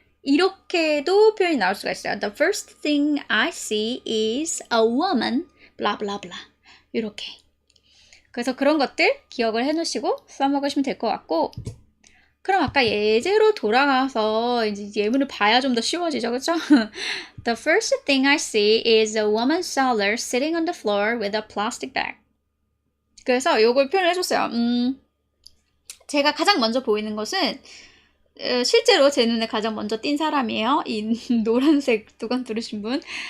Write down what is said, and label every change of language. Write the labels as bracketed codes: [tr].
[ko] 이렇게도 표현이 나올 수가 있어요. [en] The first thing I see is a woman blah blah [ko] blah 이렇게 그래서 그런 것들 기억을 해놓으시고 써먹으시면 될 것 같고 그럼 아까 예제로 돌아가서 이제 예문을 봐야 좀 더 쉬워지죠. 그렇죠? [en] The first thing I see is a woman seller sitting on the floor with a plastic bag. [ko] 그래서 요걸 표현을 해줬어요. 제가 가장 먼저 보이는 것은 실제로 제 눈에 가장 먼저 띈 사람이에요. 이 노란색 두건 두르신 분.